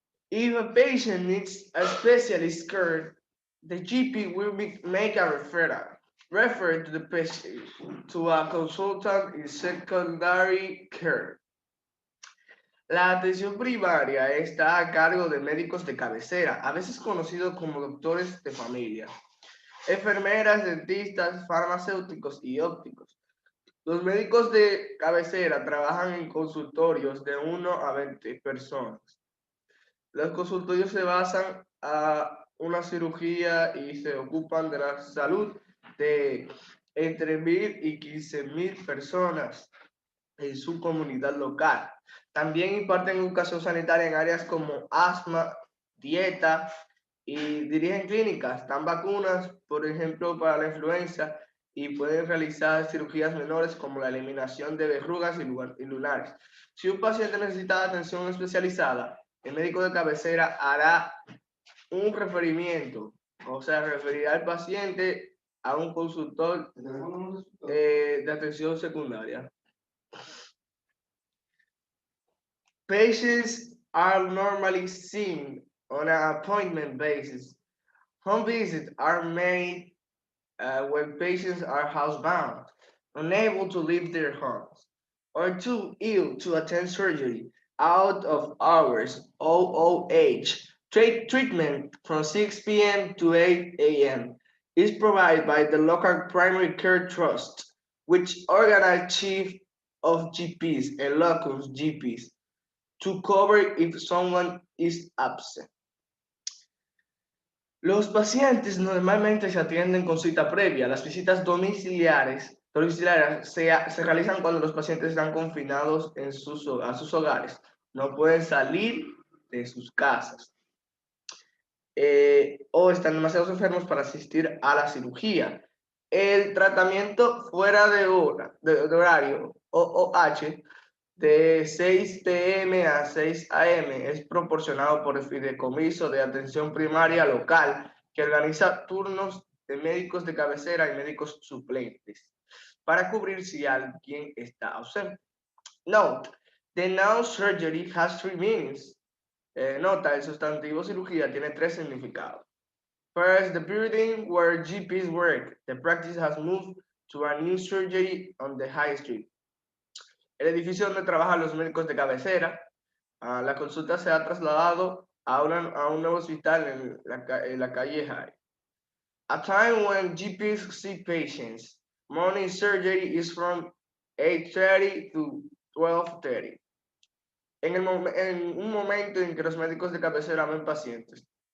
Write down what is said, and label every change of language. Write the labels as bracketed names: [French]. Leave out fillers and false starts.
[English] If a patient needs a specialist care, the GP will make a referral, refer to the patient to a consultant in secondary care. [Spanish] La atención primaria está a cargo de médicos de cabecera, a veces conocidos como doctores de familia, enfermeras, dentistas, farmacéuticos y ópticos. Los médicos de cabecera trabajan en consultorios de 1 a 20 personas. Los consultorios se basan a una cirugía y se ocupan de la salud de entre 1,000 y 15,000 personas en su comunidad local. También imparten educación sanitaria en áreas como asma, dieta y dirigen clínicas, dan vacunas, por ejemplo, para la influenza y pueden realizar cirugías menores como la eliminación de verrugas y lunares. Si un paciente necesita atención especializada, el médico de cabecera hará un referimiento, o sea, referirá al paciente a un consultor de atención secundaria. [English] Patients are normally seen on an appointment basis. Home visits are made when patients are housebound, unable to leave their homes, or too ill to attend surgery, out of hours, OOH. Treatment from 6 p.m. to 8 a.m. is provided by the local primary care trust, which organizes chief of GPs and locums GPs to cover if someone is absent. [Spanish] Los pacientes normalmente se atienden con cita previa. Las visitas domiciliarias se realizan cuando los pacientes están confinados a sus hogares. No pueden salir de sus casas. O están demasiado enfermos para asistir a la cirugía. El tratamiento fuera de horario, OOH, de 6 p.m. a 6 a.m. es proporcionado por el Fideicomiso de Atención Primaria Local, que organiza turnos de médicos de cabecera y médicos suplentes para cubrir si alguien está ausente. [English] Note, the noun surgery has 3 meanings. [Spanish] Nota, el sustantivo cirugía tiene 3 significados. [English] First, the building where GPs work. The practice has moved to a new surgery on the high street. [Spanish] El edificio donde trabajan los médicos de cabecera. La consulta se ha trasladado a un nuevo hospital en la calle High. [English] A time when GPs see patients. Morning surgery is from 8:30 to 12:30. [Spanish] en un momento en que los médicos de cabecera ven pacientes.